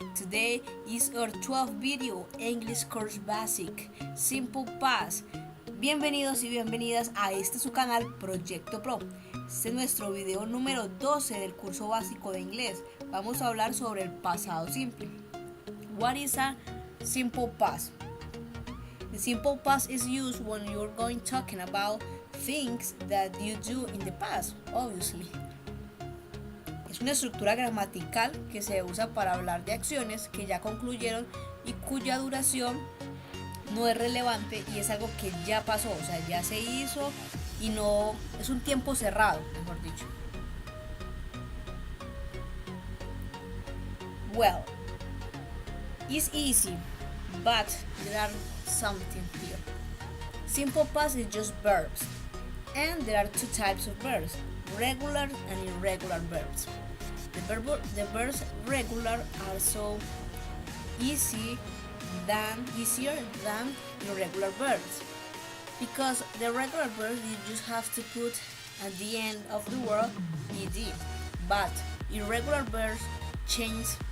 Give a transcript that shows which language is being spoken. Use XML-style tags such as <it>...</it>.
<en>Today is our 12th video, English Course Basic, Simple Past.</en> <es>Bienvenidos y bienvenidas a su canal Proyecto Pro. Este es nuestro video número 12 del curso básico de inglés. Vamos a hablar sobre el pasado simple.</es> <en>What is a simple past? The simple past is used when you're going talking about things that you do in the past, obviously.</en> <es>Es una estructura gramatical que se usa para hablar de acciones que ya concluyeron y cuya duración no es relevante y es algo que ya pasó, o sea, ya se hizo y no es un tiempo cerrado, mejor dicho.</es> <en>Well, it's easy, but there are something here. Simple past is just verbs, and there are two types of verbs, regular and irregular verbs. The verbs regular are so easier than irregular verbs, because the regular verbs you just have to put at the end of the word ed, but irregular verbs change.</en>